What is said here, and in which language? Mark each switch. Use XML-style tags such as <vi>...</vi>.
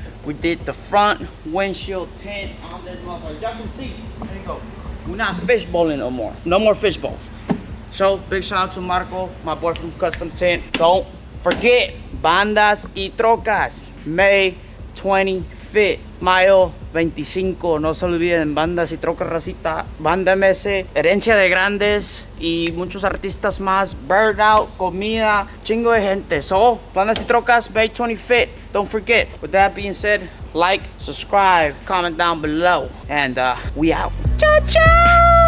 <en>We did the front windshield tint on this motherfucker. Y'all can see, there you go. We're not fishbowling no more. No more fishbowls. So big shout out to Marco, my boy from Custom Tint. Don't forget, Bandas y Trocas, May 25th.</en> <es>Mayo 25, no se olviden, Bandas y Trocas, racita, Banda MS, Herencia de Grandes y muchos artistas más, Burnout, comida, chingo de gente.</es> <en>So, Bandas y Trocas, May 25th, don't forget. With that being said, like, subscribe, comment down below, and we out. Ciao, ciao!</en>